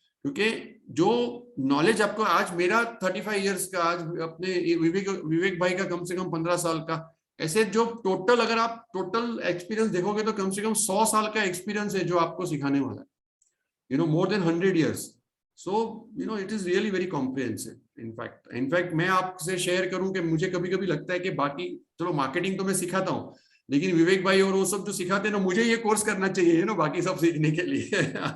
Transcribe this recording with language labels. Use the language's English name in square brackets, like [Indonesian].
[Hindi] क्योंकि जो नॉलेज आपको आज मेरा 35 इयर्स का, आज अपने विवेक भाई का कम से कम 15 साल का, ऐसे जो टोटल अगर आप टोटल एक्सपीरियंस देखोगे तो कम से कम 100 साल का एक्सपीरियंस है जो आपको सिखाने वाला है, [English] More than 100 years. So it is really very comprehensive. [Hindi] In fact मैं आपसे शेयर करूं कि मुझे कभी कभी लगता है कि बाकी चलो मार्केटिंग तो मैं सिखाता हूँ, लेकिन विवेक भाई और वो सब जो सिखाते हैं ना, मुझे ये कोर्स करना चाहिए बाकी सब सीखने के लिए.